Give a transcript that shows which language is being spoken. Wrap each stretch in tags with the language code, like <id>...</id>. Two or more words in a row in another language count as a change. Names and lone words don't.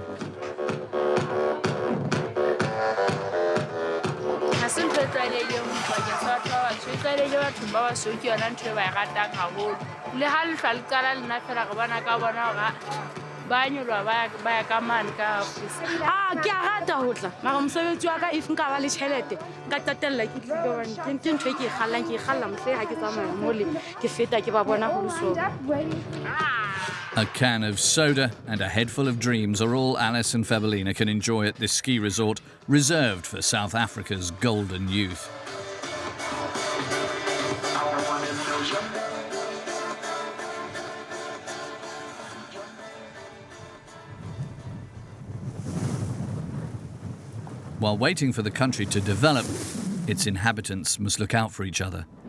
<st>ha se ntho e tlwaelehileng ho pakeng sa batho ba batsho e tlwaelehile bathong ba basweu ke yona ntho e ba e ratang haholo le ha lehlwa le qala le nna fela re bona ka bona gore ba nyolwa ba ya ka mane ka ofisi ke a rata ho tla mara mosebetsi wa ka if nka ba le tšhelete nka tatella ke tlile hobane ke ntho e ke e kgalla mohle ha ke tsamaya mole ke feta ke ba bona ho so.</st> <en>A can of soda and a head full of dreams are all Alice and Fébellina can enjoy at this ski resort reserved for South Africa's golden youth. While waiting for the country to develop, its inhabitants must look out for each other.</en>